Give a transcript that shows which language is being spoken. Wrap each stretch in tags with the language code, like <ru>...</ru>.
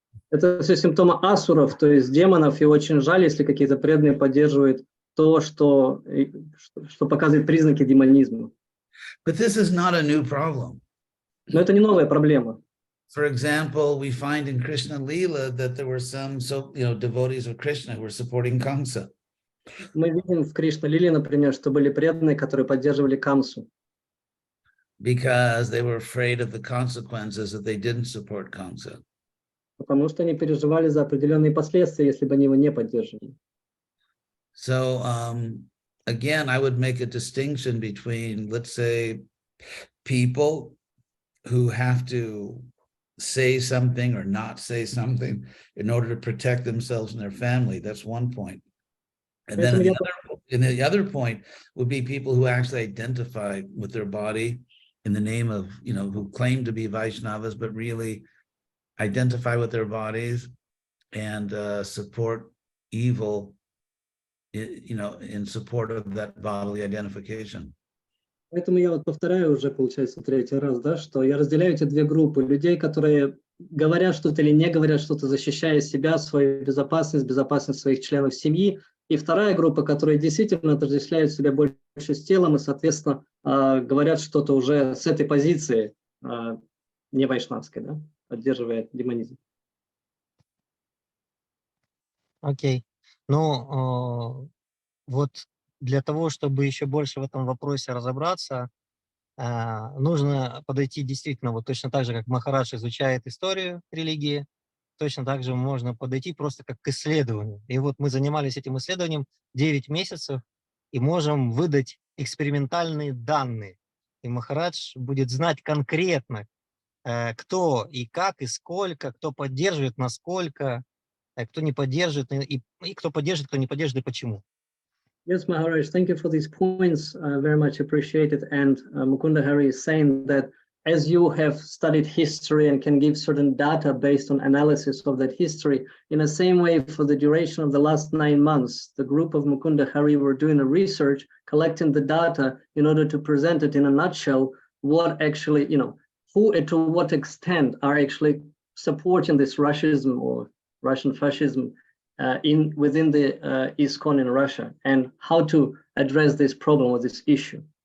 <ru>Это все симптомы асуров, то есть демонов, и очень жаль, если какие-то преданные поддерживают то, что показывает признаки демонизма.</ru> <en>But this is not a new problem.</en> <ru>Но это не новая проблема.</ru> <en>For example, we find in Krishna Lila that there were some devotees of Krishna who were supporting Kamsa.</en> <ru>Мы видим в Кришна-лиле, например, что были преданные, которые поддерживали Камсу.</ru> <en>Because they were afraid of the consequences if they didn't support Kamsa.</en> <ru>Потому что они переживали за определенные последствия, если бы они его не поддерживали.</ru> <en>So again, I would make a distinction between, let's say, people who have to say something or not say something in order to protect themselves and their family. That's one point. And then the other point would be people who actually identify with their body in the name of, who claim to be Vaishnavas, but really identify with their bodies and support evil, in support of that bodily identification.</en> <ru>Поэтому я повторяю уже, получается, третий раз, да, что я разделяю эти две группы людей, которые говорят что-то или не говорят что-то, защищая себя, свою безопасность, безопасность своих членов семьи. И вторая группа, которые действительно отождествляют себя больше с телом и, соответственно, говорят что-то уже с этой позиции, не вайшнавской, да, поддерживая демонизм. Окей. Ну, вот для того, чтобы еще больше в этом вопросе разобраться, нужно подойти действительно вот точно так же, как Махарадж изучает историю религии, точно так же можно подойти просто как к исследованию. И вот мы занимались этим исследованием 9 месяцев и можем выдать экспериментальные данные. И Махарадж будет знать конкретно, кто и как, и сколько, кто поддерживает, насколько, кто не поддерживает, и кто поддерживает, кто не поддерживает, и почему.</ru> <en>Yes, Maharaj, thank you for these points. Very much appreciated. And Mukunda Hari is saying that as you have studied history and can give certain data based on analysis of that history, in the same way for the duration of the last 9 months, the group of Mukunda Hari were doing the research, collecting the data in order to present it in a nutshell, what actually, who and to what extent are actually supporting this Russianism or Russian fascism within the ISKCON in Russia, and how to address this problem or this issue.</en>